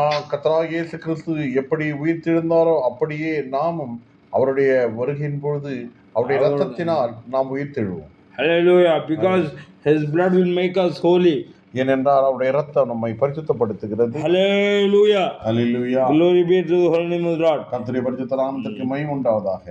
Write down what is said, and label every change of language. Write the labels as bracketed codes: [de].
[ta] கர்த்தராகிய இயேசு கிறிஸ்து எப்படி உயிர்த்தெழுந்தாரோ அப்படியே நாமும் அவருடைய வருகையின் பொழுது அவருடைய இரத்தத்தினால் நாம் உயிர்த்தெழுவோம். [en] Hallelujah. Because his blood will make us holy. [ta] ஏனென்றால் அவருடைய இரத்தம் நம்மை பரிசுத்தப்படுத்துகிறது. [en] Hallelujah. Hallelujah. Glory be to the holy name of the Lord. [ta] கர்த்தருடைய பரிசுத்த நாமத்திற்கு மகிமை உண்டாவதாக.